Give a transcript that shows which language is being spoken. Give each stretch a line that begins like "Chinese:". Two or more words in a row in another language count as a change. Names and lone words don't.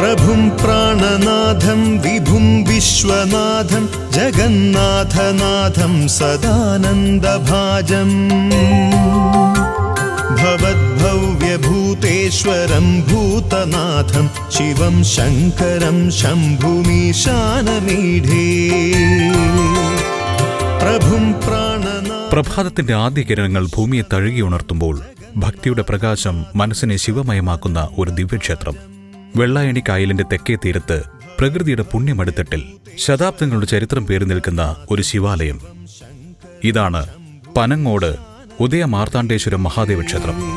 Sanskrit: प्रभुं प्राणनाथं विभुं विश्वनाथं जगन्नाथनाथं सदानन्दभाजम् भवद्भव्यभूतेश्वरं भूतनाथं शिवं शङ्करं शम्भुमीशानमीढे प्रभुं
Malayalam: പ്രഭാതത്തിന്റെ ആദ്യ കിരണങ്ങൾ ഭൂമിയെ തഴുകിയുണർത്തുമ്പോൾ ഭക്തിയുടെ പ്രകാശം മനസ്സിനെ ശിവമയമാക്കുന്ന ഒരു ദിവ്യക്ഷേത്രം. വെള്ളായണി കായലിന്റെ തെക്കേ തീരത്ത് പ്രകൃതിയുടെ പുണ്യമടുത്തട്ടിൽ ശതാബ്ദങ്ങളുടെ ചരിത്രം പേറി നിൽക്കുന്ന ഒരു ശിവാലയം. ഇതാണ് പനങ്ങോട് ഉദയ മാർത്താണ്ഡേശ്വര മഹാദേവ ക്ഷേത്രം.